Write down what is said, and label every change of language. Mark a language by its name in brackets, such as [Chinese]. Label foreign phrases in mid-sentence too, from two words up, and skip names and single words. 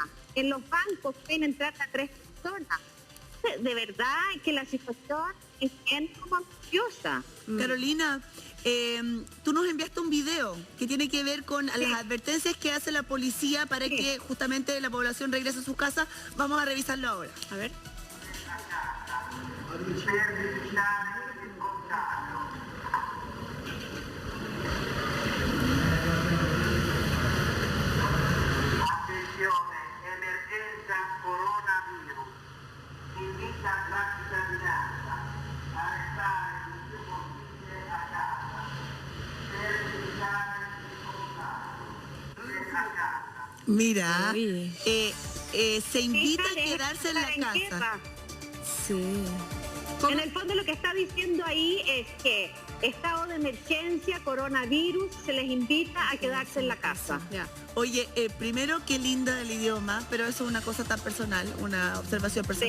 [Spanish] En los bancos pueden entrar a 3 personas. De verdad que la situación es bien como ansiosa. Carolina, tú nos enviaste un video que tiene que ver con las advertencias que hace la policía para que justamente la población regrese a sus casas. Vamos a revisarlo ahora. A ver. [Italian] Attenzione, emergenza coronavirus. Invita la cittadinanza a restare il più possibile a casa per evitare il contagio. A casa. [Spanish] Mira, se invita a quedarse en la casa. Sí. En el fondo lo que está diciendo ahí es que estado de emergencia, coronavirus, se les invita a quedarse en la casa. Oye, primero, qué linda el idioma, pero eso es una cosa tan personal, una observación personal.